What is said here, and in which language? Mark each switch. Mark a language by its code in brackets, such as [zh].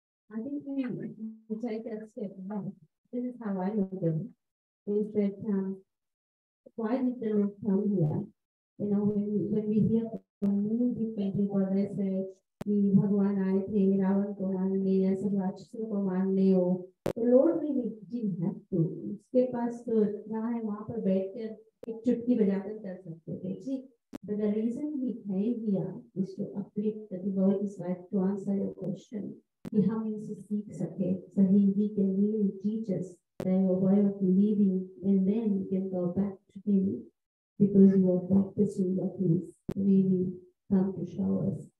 [en] I think we take a step back. This is how I look at it. Is that why did the Lord come here? You know, when we hear from many different people, they say कि [hi] भगवान आए थे, रावण को मारने या सब राक्षसों को मारने हो, तो लॉर्ड भी [en] didn't have to, [hi] उसके पास तो जहाँ है वहाँ पर बैठकर एक चुटकी बजाकर कर सकते थे जी. [en] But the reason we came here is to uplift the devotees' life, to answer your question, [hi] कि हम इनसे सीख सके, [en] so he can really teach us their way of living, and then we can go back to him, because you are practicing what he's really come to show us.